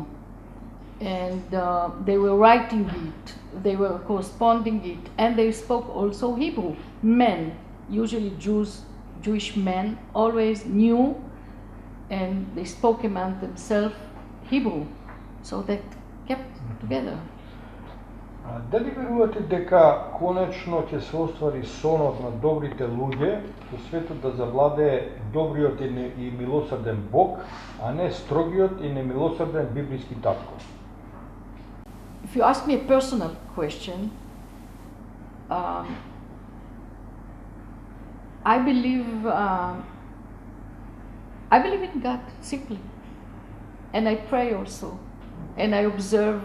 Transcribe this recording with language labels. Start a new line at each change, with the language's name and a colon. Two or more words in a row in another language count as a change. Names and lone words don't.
English: And they were writing it, they were corresponding it, and they spoke also Hebrew. Men, usually Jewish men, always knew, and they spoke among themselves Hebrew. So they kept together.
Macedonian: Дали верувате дека конечно ќе се оствари сонот на добрите луѓе во светот, да завладее добриот и милосрден Бог, а не строгиот и немилосрден библиски татко?
English: If you ask me a personal question, I believe in God, simply, and I pray also, and I observe.